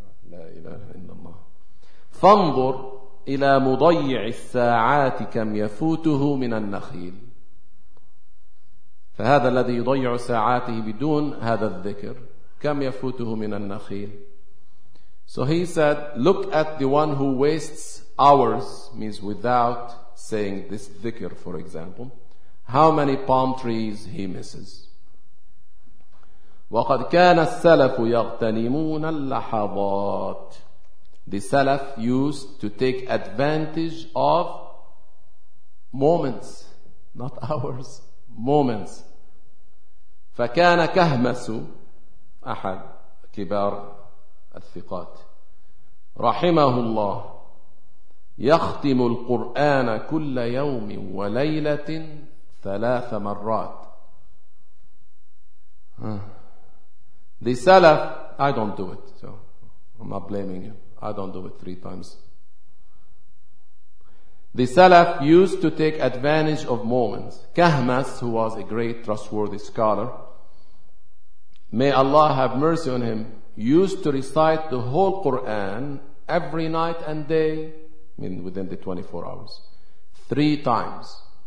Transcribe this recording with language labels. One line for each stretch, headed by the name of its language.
Arabic: لا إله إلا الله. فانظر إلى مضيع الساعات كم يفوته من النخيل. فهذا الذي يضيع ساعاته بدون هذا الذكر كم يفوته من النخيل.
English: So he said, look at the one who wastes hours, means without saying this dhikr, for example, how many palm trees he misses.
Arabic: وَقَدْ كَانَ السَّلَفُ يَغْتَنِمُونَ اللَّحَظَاتِ.
English: The Salaf used to take advantage of moments, not hours, moments.
Arabic: فَكَانَ كَهْمَسُ أَحَدْ كِبَارَ الثِّقَاتِ رحمه الله يختم القرآن كل يوم وليلة ثلاث مرات.
English: The Salaf, I don't do it, so I'm not blaming you. I don't do it three times. The Salaf used to take advantage of moments. Kahmas, who was a great trustworthy scholar, may Allah have mercy on him, used to recite the whole Quran every night and day, I mean within the 24 hours, three times.